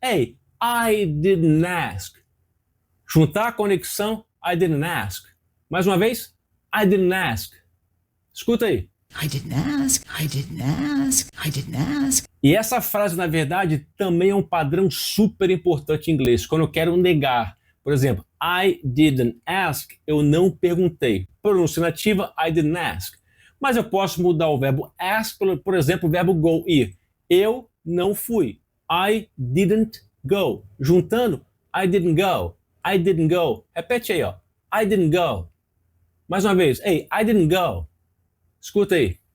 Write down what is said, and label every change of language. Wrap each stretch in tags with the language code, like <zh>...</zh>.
<en>Hey, I didn't ask.</en> <pt>Juntar a conexão.</pt> <en>I didn't ask.</en> <pt>Mais uma vez.</pt> <en>I didn't ask.</en> <pt>Escuta aí.</pt> <en>I didn't ask. I didn't ask. I didn't ask.</en> <pt>E essa frase, na verdade, também é um padrão super importante em inglês. Quando eu quero negar. Por exemplo,</pt> <en>I didn't ask.</en> <pt>Eu não perguntei. Pronúncia nativa,</pt> <en>I didn't ask.</en> <pt>Mas eu posso mudar o verbo ask, por exemplo, o verbo go, ir. Eu não fui.</pt> <en>I didn't go.</en> <pt>Juntando,</pt> <en>I didn't go. I didn't go.</en> <pt>Repete aí, ó.</pt> <en>I didn't go.</en> <pt>Mais uma vez.</pt> <en>Hey, I didn't go.</en> <pt>Escuta aí.</pt>